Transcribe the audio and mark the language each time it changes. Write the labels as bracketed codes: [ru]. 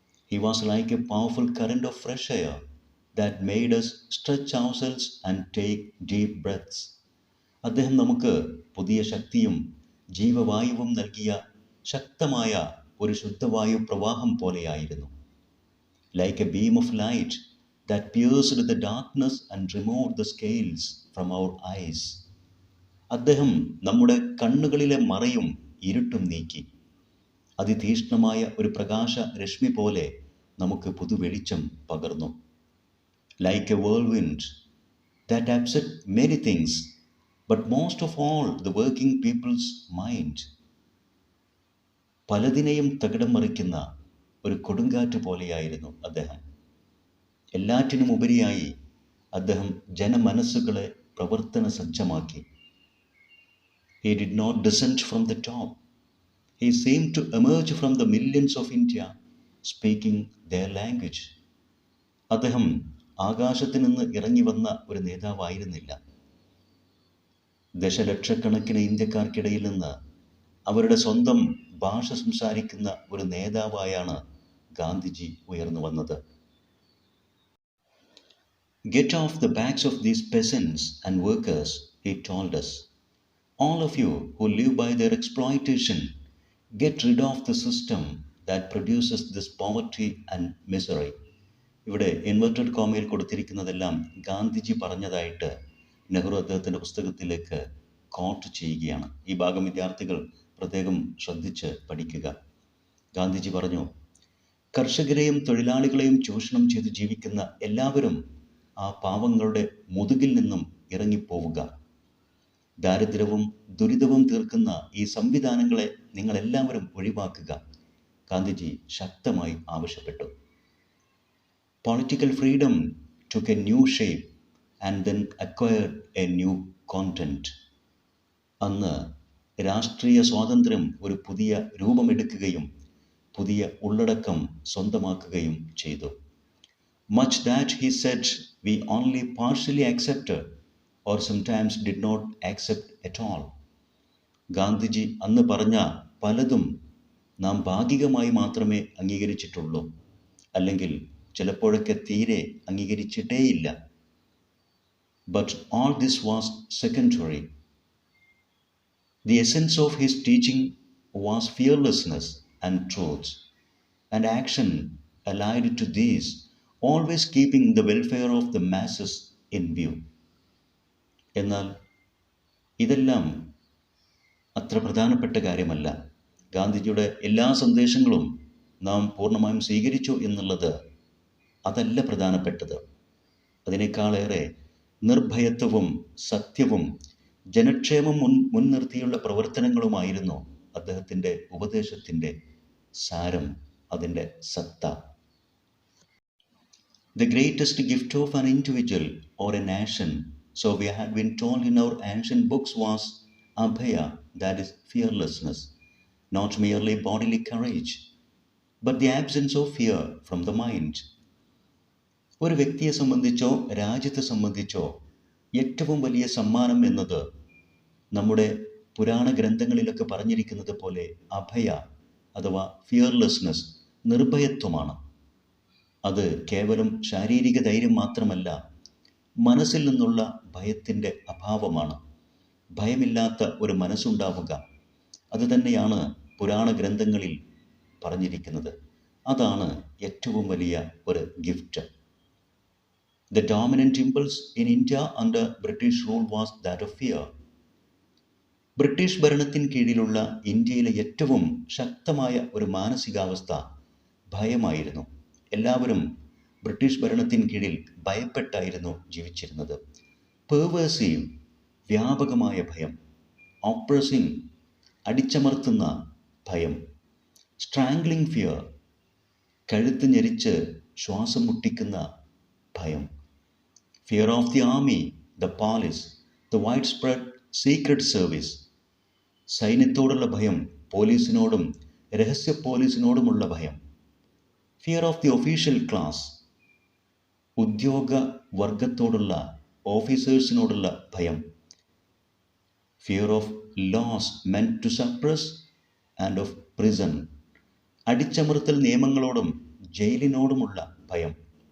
[en] He was like a powerful current of fresh air that made us stretch ourselves and take deep breaths. [ml] അദ്ദേഹം നമുക്ക് പുതിയ ശക്തിയും ജീവവായുവും നൽകിയ ശക്തമായ ഒരു ശുദ്ധവായു പ്രവാഹം പോലെയായിരുന്നു. [en] Like a beam of light that pierced the darkness and removed the scales from our eyes. [ml] അദ്ദേഹം നമ്മുടെ കണ്ണുകളിലെ മറയും ഇരുട്ടും നീക്കി അതിതീക്ഷ്ണമായ ഒരു പ്രകാശ രശ്മി പോലെ നമുക്ക് പുതുവെളിച്ചം പകർന്നു. [en] Like a whirlwind that upset many things, but most of all the working people's mind. [ml] പലതിനെയും തകിടം മറിക്കുന്ന ഒരു കൊടുങ്കാറ്റ് പോലെയായിരുന്നു അദ്ദേഹം. എല്ലാറ്റിനും ഉപരിയായി അദ്ദേഹം ജനമനസ്സുകളെ പ്രവർത്തന സജ്ജമാക്കി. [en] He did not descend from the top. He seemed to emerge from the millions of India, speaking their language. [ml] അദ്ദേഹം ആകാശത്ത് നിന്ന് ഇറങ്ങി വന്ന ഒരു നേതാവായിരുന്നില്ല. ദശലക്ഷക്കണക്കിന് ഇന്ത്യക്കാർക്കിടയിൽ നിന്ന് അവരുടെ സ്വന്തം ഭാഷ സംസാരിക്കുന്ന ഒരു നേതാവായാണ് ഗാന്ധിജി ഉയർന്നു വന്നത്. [en] Get off the backs of these peasants and workers, he told us. All of you who live by their exploitation, get rid of the system that produces this poverty and misery. [ml] ഇവിടെ inverted കോമയിൽ കൊടുത്തിരിക്കുന്നതെല്ലാം Gandhiji പറഞ്ഞതായിട്ട് നെഹ്റു അദ്ദേഹത്തിൻ്റെ പുസ്തകത്തിലേക്ക് coat ചെയ്യുകയാണ്. ഈ ഭാഗം വിദ്യാർത്ഥികൾ പ്രത്യേകം ശ്രദ്ധിച്ച് പഠിക്കുക. ഗാന്ധിജി പറഞ്ഞു, കർഷകരെയും തൊഴിലാളികളെയും ചൂഷണം ചെയ്ത് ജീവിക്കുന്ന എല്ലാവരും ആ പാവങ്ങളുടെ മുതുകിൽ നിന്നും ഇറങ്ങിപ്പോവുക. ദാരിദ്ര്യവും ദുരിതവും തീർക്കുന്ന ഈ സംവിധാനങ്ങളെ നിങ്ങളെല്ലാവരും ഒഴിവാക്കുക, ഗാന്ധിജി ശക്തമായി ആവശ്യപ്പെട്ടു. [en] Political freedom took a new shape and then acquired a new content. [ml] അന്ന് രാഷ്ട്രീയ സ്വാതന്ത്ര്യം ഒരു പുതിയ രൂപമെടുക്കുകയും പുതിയ ഉള്ളടക്കം സ്വന്തമാക്കുകയും ചെയ്തു. [en] Much that he said we only partially accepted or sometimes did not accept at all. [ml] Gandhiji അന്ന് പറഞ്ഞ പലതും നാം ഭാഗികമായി മാത്രമേ അംഗീകരിച്ചിട്ടുള്ളൂ, അല്ലെങ്കിൽ ചിലപ്പോഴൊക്കെ തീരെ അംഗീകരിച്ചിട്ടേയില്ല. [en] But all this was secondary. The essence of his teaching was fearlessness and truth, and action allied to these, always keeping the welfare of the masses in view. [ml] എന്നാൽ ഇതെല്ലാം അത്ര പ്രധാനപ്പെട്ട കാര്യമല്ല. ഗാന്ധിജിയുടെ എല്ലാ സന്ദേശങ്ങളും നാം പൂർണ്ണമായും സ്വീകരിച്ചു എന്നുള്ളത് അതല്ല പ്രധാനപ്പെട്ടത്. അതിനേക്കാളേറെ നിർഭയത്വവും സത്യവും ജനക്ഷേമം മുൻനിർത്തിയുള്ള പ്രവർത്തനങ്ങളുമായിരുന്നു അദ്ദേഹത്തിൻ്റെ ഉപദേശത്തിൻ്റെ സാരം, അതിൻ്റെ സത്ത. [en] The greatest gift of an individual or a nation, so we had been told in our ancient books, was abhaya, that is fearlessness, not merely bodily courage, but the absence of fear from the mind. [ml] ഒരു വ്യക്തിയെ സംബന്ധിച്ചോ രാജ്യത്തെ സംബന്ധിച്ചോ ഏറ്റവും വലിയ സമ്മാനം എന്നത് നമ്മുടെ പുരാണ ഗ്രന്ഥങ്ങളിലൊക്കെ പറഞ്ഞിരിക്കുന്നത് പോലെ അഭയ അഥവാ ഫിയർലെസ്നെസ്, നിർഭയത്വമാണ്. അത് കേവലം ശാരീരിക ധൈര്യം മാത്രമല്ല, മനസ്സിൽ നിന്നുള്ള ഭയത്തിൻ്റെ അഭാവമാണ്. ഭയമില്ലാത്ത ഒരു മനസ്സുണ്ടാവുക, അതുതന്നെയാണ് പുരാണ ഗ്രന്ഥങ്ങളിൽ പറഞ്ഞിരിക്കുന്നത്. അതാണ് ഏറ്റവും വലിയ ഒരു gift. [en] The dominant impulse in India under British rule was that of fear. [ml] British ഭരണത്തിൻ കീഴിലുള്ള ഇന്ത്യയിലെ ഏറ്റവും ശക്തമായ ഒരു മാനസികാവസ്ഥ ഭയമായിരുന്നു. എല്ലാവരും ബ്രിട്ടീഷ് ഭരണത്തിൻ കീഴിൽ ഭയപ്പെട്ടായിരുന്നു ജീവിച്ചിരുന്നത്. പെർവേസീവ്, വ്യാപകമായ ഭയം. ഓപ്രസിംഗ്, അടിച്ചമർത്തുന്ന ഭയം. [en] strangling fear, [ml] കഴുത്ത് ഞെരിച്ച് ശ്വാസം മുട്ടിക്കുന്ന ഭയം. [en] fear of the army, the police, the widespread secret service. [ml] സൈന്യത്തോടുള്ള ഭയം, പോലീസിനോടും രഹസ്യ പോലീസിനോടുമുള്ള ഭയം. [en] fear of the official class, [ml] ഉദ്യോഗ വർഗത്തോടുള്ള ഓഫീസേഴ്സിനോടുള്ള ഭയം. [en] fear of laws meant to suppress and of prison, [ml] അടിച്ചമർത്തൽ നിയമങ്ങളോടും ജയിലിനോടുമുള്ള ഭയം.